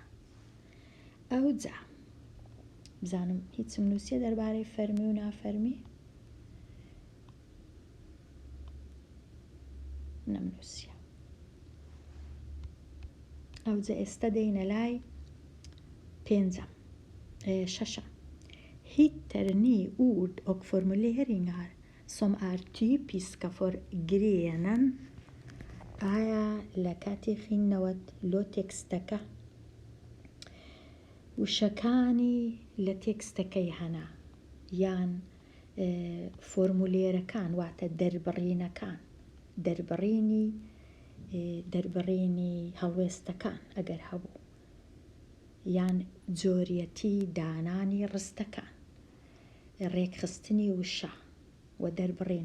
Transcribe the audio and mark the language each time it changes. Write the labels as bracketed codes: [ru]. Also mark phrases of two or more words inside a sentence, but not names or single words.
[ckb] ئەو جا بزانم هیچم نووسیە دەربارەی فەرمی و نافەرمی؟ نەمنووسیە. ئەو جا ئێستا دەینە لای شەشەم. [sv] Hittar ni ord och formuleringar som är typiska för grenen. [ckb] ئایا لە کاتی خوێندنەوەت لۆ تێکستەکە وشەکانی لە تێکستەکەی هەنا یان فۆرمولێرەکان واتە دەربڕینەکان، دەربڕینی هەڵوێستەکان ئەگەر هەبوو یان جۆریەتی دانانی ڕستەکان، ڕێکخستنی وشە و دەربڕین.